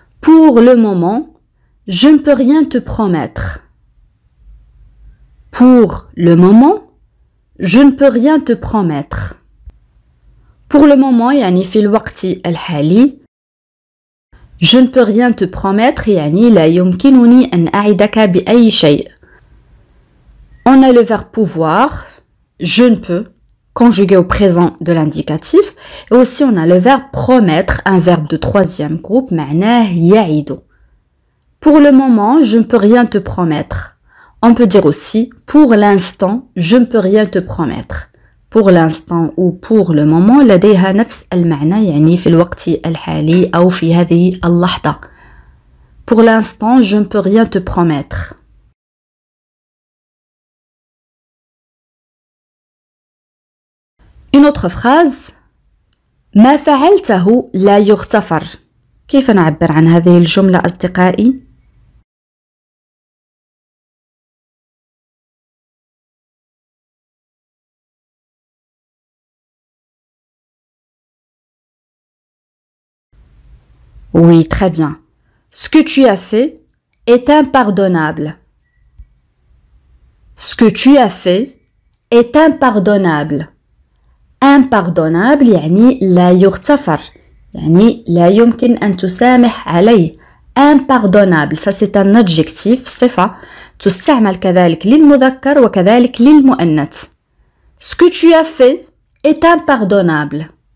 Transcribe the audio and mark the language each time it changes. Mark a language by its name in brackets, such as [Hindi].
[French] Pour le moment, je ne peux rien te promettre. Pour le moment, je ne peux rien te promettre. Pour le moment [Arabic] يعني في الوقت الحالي [French] je ne peux rien te promettre [Arabic] يعني لا يمكنني أن أعدك بأي شيء. [French] On a le verbe pouvoir, je ne peux, conjugué au présent de l'indicatif. Et aussi on a le verbe promettre, un verbe de troisième groupe, [Arabic] معناه يعد. [French] Pour le moment, je ne peux rien te promettre. On peut dire aussi, pour l'instant, je ne peux rien te promettre. Pour l'instant ou pour le moment [Arabic] لديها نفس المعنى يعني في الوقت الحالي أو في هذه اللحظة. [French] Pour l'instant, je ne peux rien te promettre. Une autre phrase. [Arabic] ما فعلته لا يغتفر. كيف نعبر عن هذه الجملة أصدقائي؟ [French] Oui, très bien. Ce que tu as fait est impardonnable. Ce que tu as fait est impardonnable. [Arabic] Impardonnable يعني لا يغتفر. يعني لا يمكن أن تسامح عليه. [French] Impardonnable, ça c'est un adjectif, [Arabic] صفة تستعمل كذلك للمذكر وكذلك للمؤنث. [French] Ce que tu as fait est impardonnable.